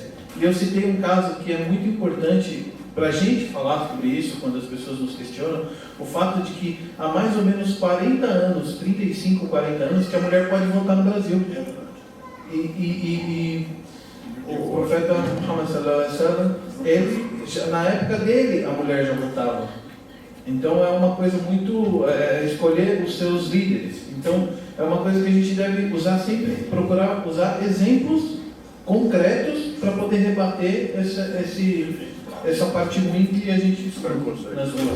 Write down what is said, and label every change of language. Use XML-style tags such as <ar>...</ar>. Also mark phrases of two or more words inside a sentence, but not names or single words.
<pt>E eu citei um caso que é muito importante para a gente falar sobre isso, quando as pessoas nos questionam, o fato de que há mais ou menos 40 anos, 35, 40 anos, que a mulher pode votar no Brasil. E o profeta Muhammad</pt> <ar>صلى الله عليه وسلم,</ar> <pt>na época dele, a mulher já votava. Então é uma coisa muito escolher os seus líderes. Então é uma coisa que a gente deve usar sempre, procurar usar exemplos concretos para poder rebater essa parte ruim que a gente escuta nas ruas.</pt>